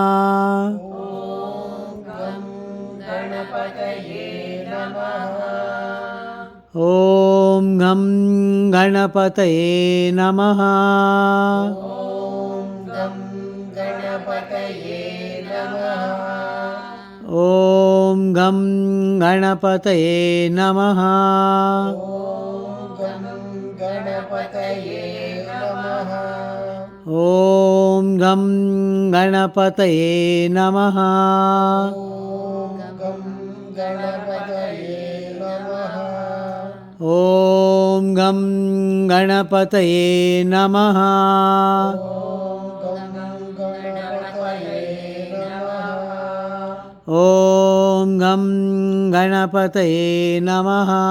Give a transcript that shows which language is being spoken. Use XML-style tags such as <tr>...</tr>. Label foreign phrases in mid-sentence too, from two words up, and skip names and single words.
<sa>ఓం గం గణపతయే నమః. ॐ गं गणपतये नमः. ఓం గం గణపతయే నమః. ॐ गं गणपतये नमः. గణపతయే నమః. ॐ गं गणपतये नमः. గం గణపతయే నమః. ॐ गं गणपतये नमः. ఓం గం గణపతయే నమః.</sa>